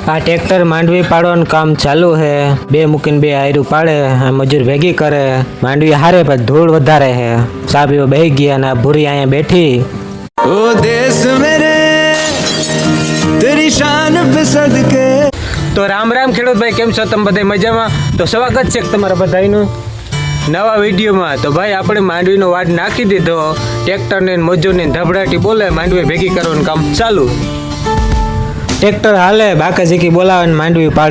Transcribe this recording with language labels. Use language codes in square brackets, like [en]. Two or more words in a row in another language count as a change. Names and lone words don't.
[gu] આ ટ્રેક્ટર માંડવી પાડવાનું કામ ચાલુ છે. બે મૂકીને બે આયરું પાડે, મજૂર ભેગી કરે. માંડવી હારે પણ ધૂળ વધારે છે. સાબીઓ બેહી ગયા અને ભૂરી અહીંયા બેઠી. [hi] ओ देश मेरे तेरी शान पे सदके. [gu] તો રામ રામ ખેડૂત ભાઈ, કેમ છો તમે બધા? મજામાં? તો સ્વાગત છે તમારા બધાનું નવા વિડીયોમાં. તો ભાઈ આપણે માંડવીનો વાડ નાખી દીધો. ટ્રેક્ટરને મજૂરને ધબડાટી બોલે, માંડવી ભેગી કરવાનું કામ ચાલુ. ટ્રેક્ટર હાલે, બાકા ઝીકી બોલાવે ને માંડવી પાડે.